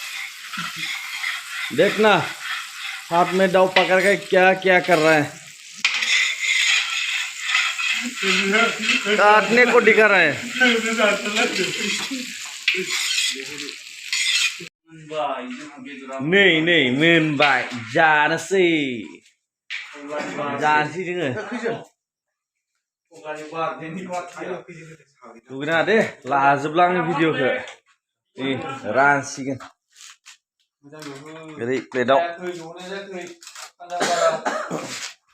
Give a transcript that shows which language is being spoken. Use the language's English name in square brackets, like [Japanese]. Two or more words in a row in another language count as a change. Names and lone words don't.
[Hindi] देखना हाथ में दाव पकड़ के क्या क्या कर रहा है काटने को दिखा रहा है नहीं मेन बाय [Bodo] जानसै जानसै जोङो दुगैना दे लाजोबला आंनि भिडिअखौ नै रानसिगोन ओरै प्लेटआव